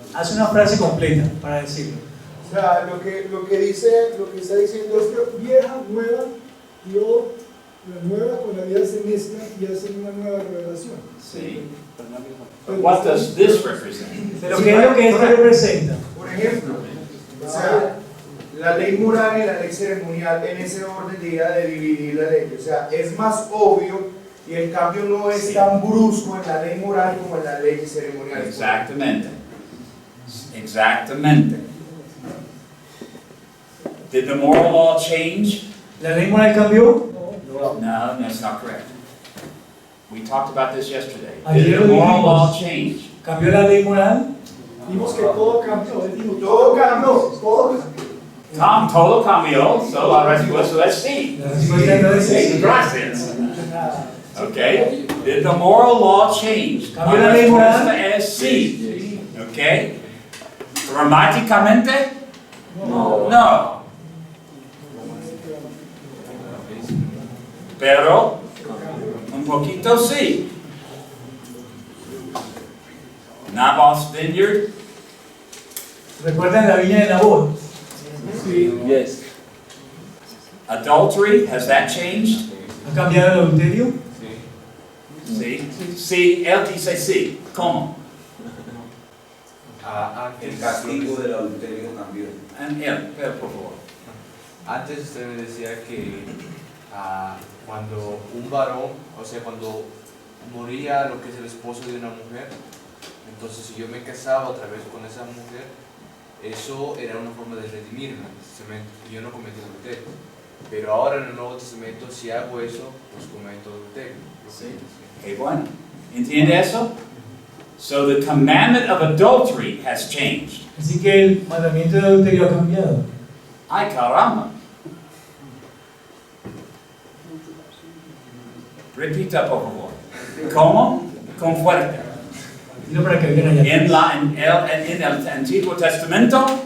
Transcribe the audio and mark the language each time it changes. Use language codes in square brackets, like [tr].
[es] Haz una frase completa para decirlo. O sea, lo que está diciendo es que vieja, nueva, Dios, la nueva con la vieja se mezcla y hacen una nueva revelación. [en] See? But what does this represent? [es] Pero ¿qué es lo que esto representa? Por ejemplo, o sea, la ley moral y la ley ceremonial en ese orden de idea de dividir la ley, o sea, es más obvio y el cambio no es tan brusco en la ley moral como en la ley ceremonial. Exactamente. Exactamente. [en] Did the moral law change? [es] ¿La ley moral cambió? [en] No, that's not correct. We talked about this yesterday. [es] Ayer [en] Did the [es] lo [en] moral [es] dijimos. [en] law change? [es] ¿Cambió la ley moral? Vimos que todo cambió, él dijo, Todo cambió. todo cambió. Todo cambió, so la respuesta es sí. La respuesta no es sí. Gracias. Okay. [en] Did the moral law change? [es] ¿Cambió la ley moral? respuesta es sí. Okay. Gramáticamente? No. Pero un poquito sí. [en] Naboth's vineyard? [es] ¿Recuerdan la viña de Nabot? [en] Yes. Adultery, has that changed? [es] ¿Ha cambiado el adulterio? Sí. Sí, él dice sí. ¿Cómo? El castigo del adulterio cambió. Él, por favor. Antes usted me decía que cuando un varón, o sea, cuando moría lo que es el esposo de una mujer, entonces si yo me casaba otra vez con esa mujer, eso era una forma de redimirme, y yo no cometí adulterio. Pero ahora en el Nuevo Testamento, si hago eso, pues cometo adulterio. Sí. Okay, bueno. ¿Entiende eso? [en] So the commandment of adultery has changed. [es] Así que el mandamiento de adulterio ha cambiado. Ay, caramba. Repita, por favor. ¿Cómo? Con fuerte. Dilo para que vean allá. En el Antiguo Testamento,